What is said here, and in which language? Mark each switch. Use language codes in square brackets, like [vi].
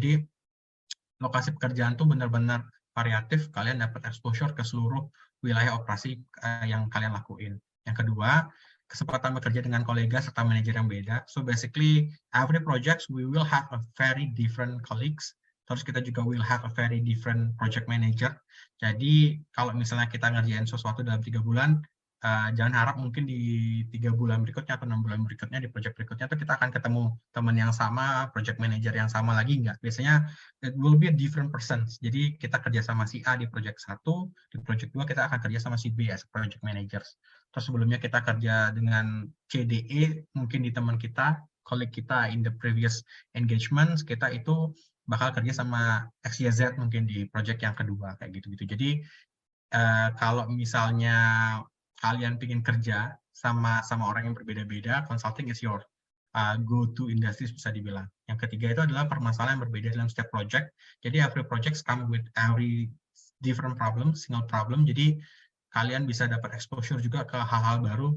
[id] Jadi lokasi pekerjaan tuh benar-benar variatif, kalian dapat exposure ke seluruh wilayah operasi yang kalian lakuin. Yang kedua, kesempatan bekerja dengan kolega serta manajer yang beda. [en] So basically, every project we will have a very different colleagues. [id] Terus kita juga [en] will have a very different project manager. [id] Jadi kalau misalnya kita ngerjain sesuatu dalam 3 bulan, jangan harap mungkin di 3 bulan berikutnya atau 6 bulan berikutnya di project berikutnya tuh kita akan ketemu teman yang sama, project manager yang sama lagi, enggak. Biasanya [en] it will be a different person. [id] Jadi kita kerja sama si A di project 1, di project 2 kita akan kerja sama si B as project managers. Terus sebelumnya kita kerja dengan CDE, mungkin di teman kita, colleague kita in the previous engagements, kita itu bakal kerja sama XYZ mungkin di project yang kedua, kayak gitu-gitu. Jadi kalau misalnya kalian ingin kerja sama orang yang berbeda-beda, [en] consulting is your go-to industries [id] bisa dibilang. Yang ketiga itu adalah permasalahan yang berbeda dalam setiap project. [en] Jadi every project come with every different problem, single problem. [id] Jadi kalian bisa dapat exposure juga ke hal-hal baru.